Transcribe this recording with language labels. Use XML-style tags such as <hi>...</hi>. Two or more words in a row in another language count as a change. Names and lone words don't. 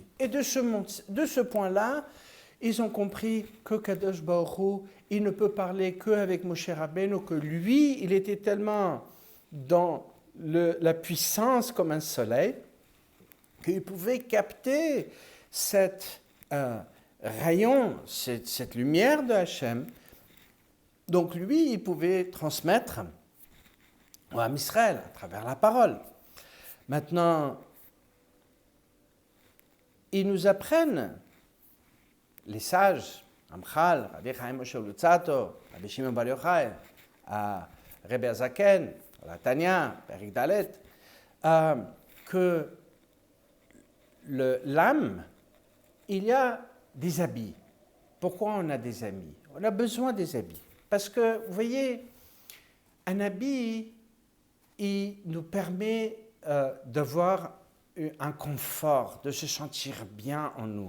<fr>Et de ce point-là, ils ont compris que Kadosh Baruch Hu, il ne peut parler qu'avec Moshe Rabbeinu, que lui, il était tellement dans la puissance comme un soleil, qu'il pouvait capter cette rayon, cette lumière de Hachem. Donc lui, il pouvait transmettre à Israël à travers la parole. Maintenant, ils nous apprennent, les sages, Ramchal, Rabbi Chaim Moshe Luzzatto, Rabbi Shimon Bar Yochai, Rebbe Azaken, la Tanya,</fr> <he>פרק ד,</he> <fr>que l'âme, il y a des habits. Pourquoi on a des habits? On a besoin des habits. Parce que, vous voyez, un habit, il nous permet d'avoir un confort, de se sentir bien en nous.</fr>